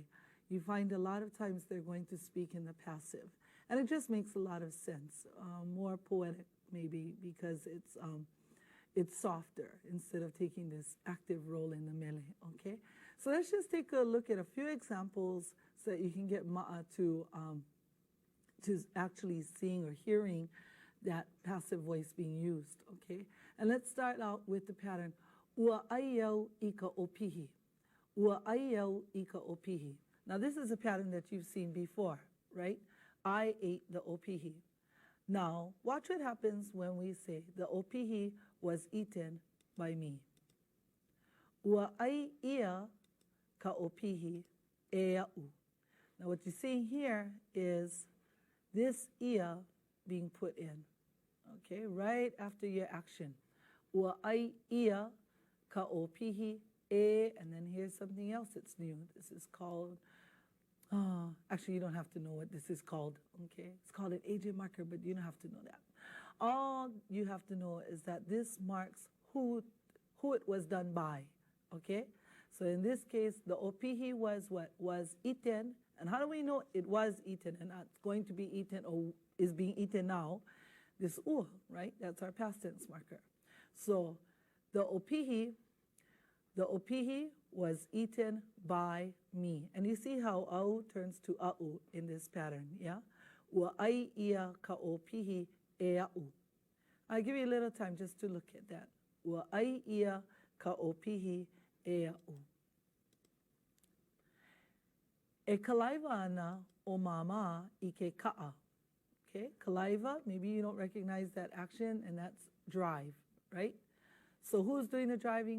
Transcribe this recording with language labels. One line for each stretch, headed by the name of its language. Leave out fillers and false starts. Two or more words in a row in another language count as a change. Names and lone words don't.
English: You find a lot of times they're going to speak in the passive, and it just makes a lot of sense, more poetic maybe, because it's softer instead of taking this active role in the Mele, okay? So let's just take a look at a few examples so that you can get ma'a to actually seeing or hearing that passive voice being used, okay? And let's start out with the pattern,
Hawaiian: ua aiau ika opihi. Ua aiau ika opihi.
English: Now this is a pattern that you've seen before, right? I ate the opihi. Now, watch what happens when we say the opihi was eaten by me.
Hawaiian: Ua ai ia ka opihi e a'u.
English: Now what you're seeing here is this ia being put in, okay, right after your action.
Hawaiian: Ua ai ia ka opihi e,
English: and then here's something else that's new. This is called, actually you don't have to know what this is called, okay? It's called an agent marker, but you don't have to know that. All you have to know is that this marks who it was done by, okay? So in this case, the opihi was what? Was eaten. And how do we know it was eaten and not going to be eaten or is being eaten now? This ua, right? That's our past tense marker. So the opihi was eaten by me. And you see how au turns to a'u in this pattern, yeah?
Hawaiian: Ua ai ia ka opihi e a'u.
English: I'll give you a little time just to look at that.
Hawaiian: Ua ai ia ka opihi e a'u. E kalaiwa ana o mama I ke ka'a.
English: Okay, kalaiwa, maybe you don't recognize that action, and that's drive, right? So who's doing the driving?